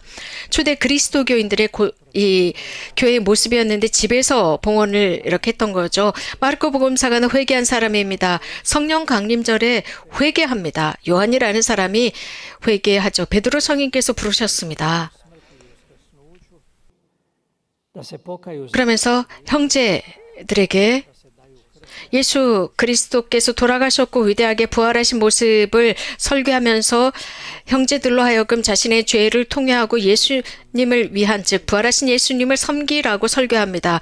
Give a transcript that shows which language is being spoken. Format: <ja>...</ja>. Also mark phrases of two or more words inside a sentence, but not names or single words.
<ko>초대 그리스도교인들의 이 교회의 모습이었는데 집에서 봉헌을 이렇게 했던 거죠. 마르코 복음사가는 회개한 사람입니다. 성령 강림절에 회개합니다. 요한이라는 사람이 회개하죠. 베드로 성인께서 부르셨습니다.</ko> <hr>da se pokaju</hr> <ko>그러면서 형제들에게 예수 그리스도께서 돌아가셨고 위대하게 부활하신 모습을 설교하면서 형제들로 하여금 자신의 죄를 통회하고 예수님을 위한 즉 부활하신 예수님을 섬기라고 설교합니다.</ko>